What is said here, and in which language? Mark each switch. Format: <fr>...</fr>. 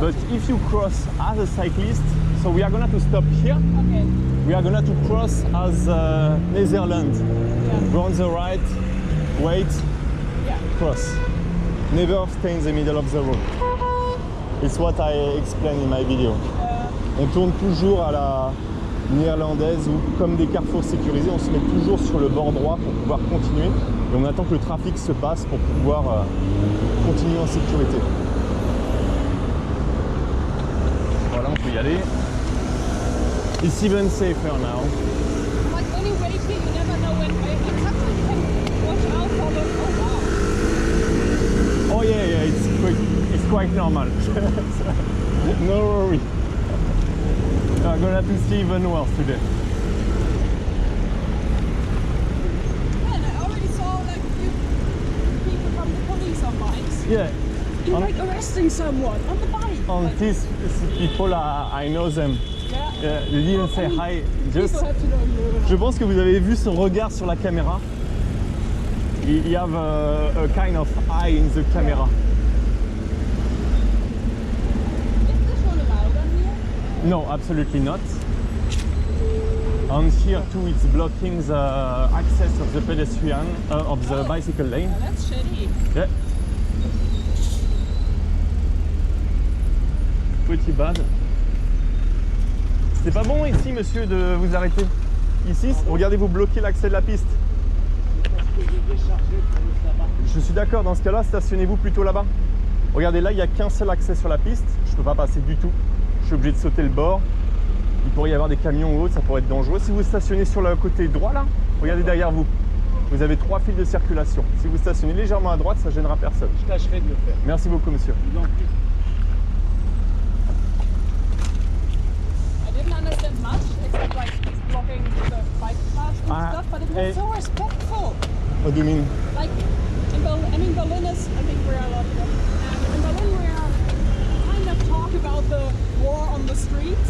<en>But if you cross as a cyclist, so we are gonna to stop here. Okay. We are gonna to cross as Netherlands. Yeah. Go on the right, wait, Yeah. cross. Never stay in the middle of the road. It's what I explain in my video.</en> <fr>On tourne toujours à la néerlandaise ou comme des carrefours sécurisés, on se met toujours sur le bord droit pour pouvoir continuer et on attend que le trafic se passe pour pouvoir continuer en sécurité. Voilà, on peut y aller.</fr> <en>It's even safer now. Like when you wait here, you never know when. And sometimes you can watch out for the. Oh wow. Oh yeah, it's quite normal. No worry. I'm gonna have to see even worse today. And I already saw like a few people from the police on bikes. Yeah. You're like arresting someone on the bike. On Like, these people, I know them. yeah. Yeah, they didn't say hi. Just. People have to know you.</en> <fr>Je pense que vous avez vu son regard sur la caméra.</fr> <en>He have a kind of eye in the camera. Is this one allowed on here? No, absolutely not. And here too, it's blocking the access of the pedestrian, of the bicycle lane. Oh, that's shitty. Yeah.</en> <fr>Petit bad. C'était pas bon ici, monsieur, de vous arrêter. Ici, regardez, vous bloquez l'accès de la piste. Je suis d'accord, dans ce cas-là, stationnez-vous plutôt là-bas. Regardez, là, il n'y a qu'un seul accès sur la piste. Je ne peux pas passer du tout. Je suis obligé de sauter le bord. Il pourrait y avoir des camions ou autres, ça pourrait être dangereux. Si vous stationnez sur le côté droit, là, regardez derrière vous. Vous avez 3 fils de circulation. Si vous stationnez légèrement à droite, ça ne gênera personne. Je tâcherai de le faire. Merci beaucoup, monsieur. Je vous en prie.</fr> <en>I didn't understand much, except like he's blocking the bike paths and Ah, stuff, but it was so respectful. What do you mean? Like, in Berlin, I mean, Berlin is, I think, where I love it. And in Berlin, we are kind of talk about the war on the streets.</en>